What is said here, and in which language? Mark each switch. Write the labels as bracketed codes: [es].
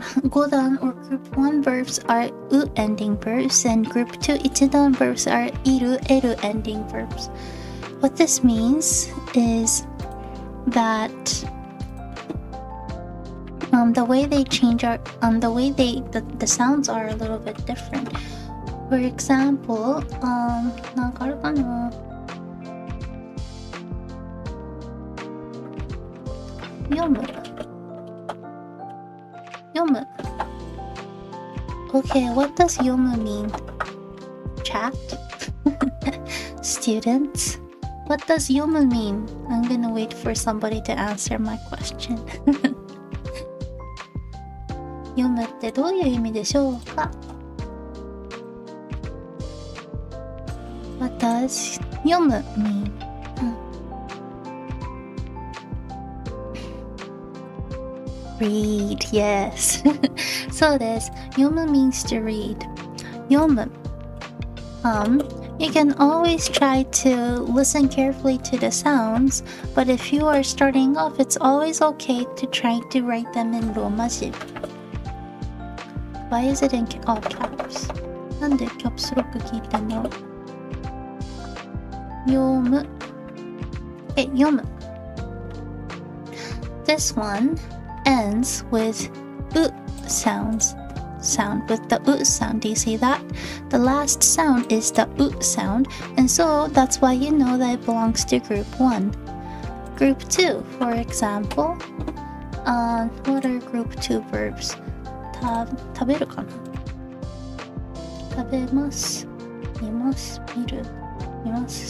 [en] Godan or group 1 verbs are u ending verbs, and group 2 ichidan verbs are iru eru ending verbs. What this means is that the way they change are the way the sounds are a little bit different. For example, [ja] なんかあるかな? 読む。読む。 [en] Okay, what does 読む mean? Chat? Students? What does 読む mean? I'm gonna wait for somebody to answer my question. [ja] 読むってどういう意味でしょうか？ [en] What does 読む mean? Read, yes. [ja] そうです。 [en] 読む means to read. [ja] 読む。 [en] You can always try to listen carefully to the sounds, but if you are starting off, it's always okay to try to write them in ローマ字。 Why is it in all caps? [ja] なんでキャプスロック聞いてんの？読む。読む。 [en] This one ends with sound with the sound. Do you see that? The last sound is the sound, and so that's why you know that it belongs to group 1. Group 2, for example, what are group 2 verbs? [ja] 食べるかな？食べます、見ます、見る、見ます。